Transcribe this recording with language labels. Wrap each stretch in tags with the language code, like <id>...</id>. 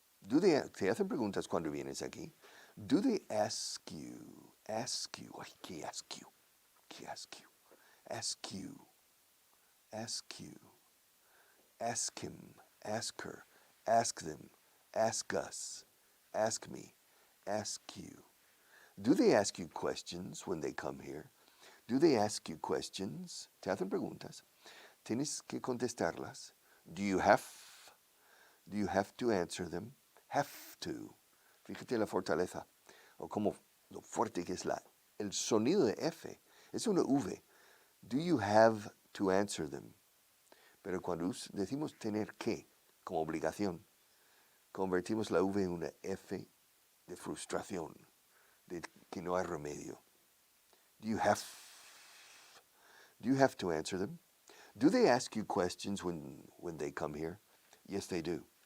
<es>¿Te hacen preguntas cuando vienes aquí?</es> <en>Do they ask you? Ask you. Ay, ¿qué ask you? ¿Qué ask you? Ask you. Ask you. Ask him, ask her, ask them, ask us, ask me, ask you. Do they ask you questions when they come here? Do they ask you questions?</en> <es>Te hacen preguntas. Tienes que contestarlas.</es> <en>Do you have to answer them? Have to.</en> <es>Fíjate la fortaleza, o como lo fuerte que es el sonido de F. Es una V.</es> <en>Do you have to answer them?</en> <es>Pero cuando decimos tener que, como obligación, convertimos la V en una F de frustración, de que no hay remedio.</es> <en>Do you have to answer them? Do they ask you questions when they come here? Yes, they do.</en>